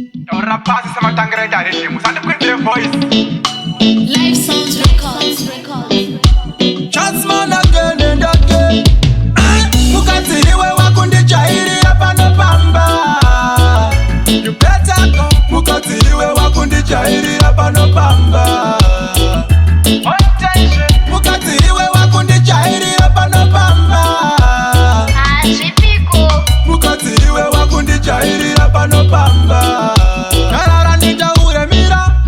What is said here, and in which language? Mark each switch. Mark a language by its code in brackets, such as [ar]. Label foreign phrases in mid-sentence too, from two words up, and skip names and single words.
[sn] Taura pasi sematangira ita rhythm, usandikwidze voice. [en] Live Sounds Records, Records. Chance man again and again. [sn] Eh, mukadzi iwe wakundijairira panopamba. [en] You better go. [sn] Mukadzi iwe wakundijairira panopamba. Mukadzi iwe wakundijairira panopamba. Hazvipiko. Mukadzi iwe wakundijairira panopamba. Nyarara nditaure mira.